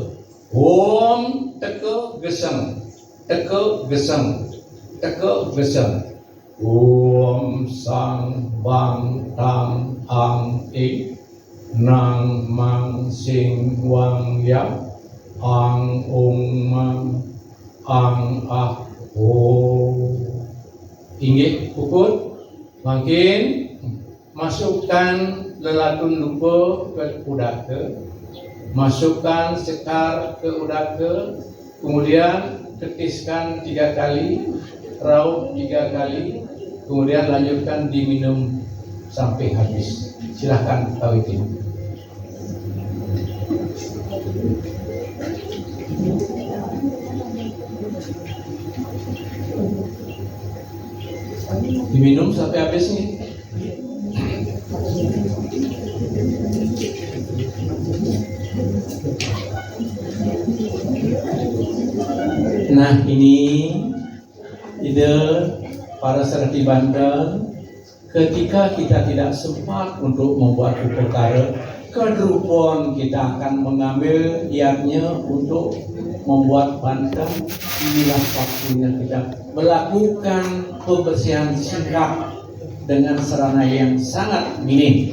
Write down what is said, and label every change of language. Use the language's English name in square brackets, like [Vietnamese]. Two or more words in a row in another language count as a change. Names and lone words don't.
[Kawi] Om Teka Gesang Teka Gesang Teka Gesang. Om Sang Bang Tam Ang Ik Nang Mang Sing Wang Yang Ang Ung Mang Ang Ah Ho. [Balinese] Inggih puput makin [Indonesian] masukkan lelatun lupa ke udaka, masukkan sekar ke udaka, kemudian tetiskan 3 kali, raup 3 kali, kemudian lanjutkan diminum sampai habis. Silahkan Tauhidin. Diminum sampai habis nih. Nah ini ide para serati Banten, ketika kita tidak sempat untuk membuat perkara, kedrupon kita akan mengambil niatnya untuk membuat Banten. Inilah waktunya kita melakukan pembersihan sikap dengan sarana yang sangat minim.